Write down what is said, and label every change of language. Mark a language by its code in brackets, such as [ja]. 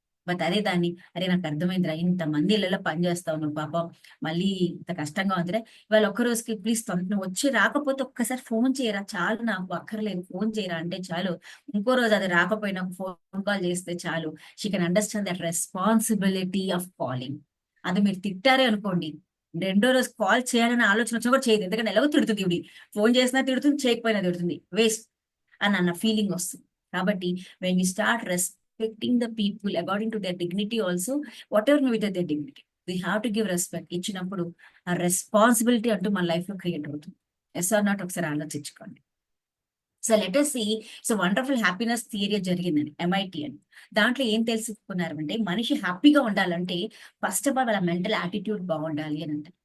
[te] But అదే దాన్ని అరే నాకు అర్థమైందిరా, ఇంతమంది ఇళ్ళలో పని చేస్తావు నువ్వు పాపం, మళ్ళీ ఇంత కష్టంగా ఉందిరా, ఇవాళ ఒక్క రోజుకి ప్లీజ్ నువ్వు వచ్చి రాకపోతే ఒక్కసారి ఫోన్ చేయరా చాలు, నాకు అక్కర్లేదు ఫోన్ చేయరా అంటే చాలు, ఇంకో రోజు అది రాకపోయినా ఫోన్ కాల్ చేస్తే చాలు, [en] She can understand that responsibility of calling. [te] అది మీరు తిట్టారే అనుకోండి, రెండో రోజు కాల్ చేయాలనే ఆలోచన వచ్చినా కూడా చేయదు, ఎందుకంటే ఎలాగో తిడుతుంది ఇవి, ఫోన్ చేసినా తిడుతుంది, చేయకపోయినా తిడుతుంది, వేస్ట్ అని అన్న ఫీలింగ్ వస్తుంది. కాబట్టి [en] when we start respecting the people according to their dignity also, whatever may be their dignity, we have to give respect. [te] ఇచ్చినప్పుడు ఆ రెస్పాన్సిబిలిటీ అంటూ మన లైఫ్ లో క్రియేట్ అవుతుంది. ఎస్ ఆర్ నాట్ ఒకసారి ఆలోచించుకోండి. [en] so let us see, [te] so wonderful happiness theory జరిగిందని MIT అని, దాంట్లో ఏం తెలుసుకున్నారు అంటే మనిషి హ్యాపీగా ఉండాలంటే ఫస్ట్ ఆఫ్ ఆల్ వాళ్ళ మెంటల్ యాటిట్యూడ్ బాగుండాలి అని అంటారు.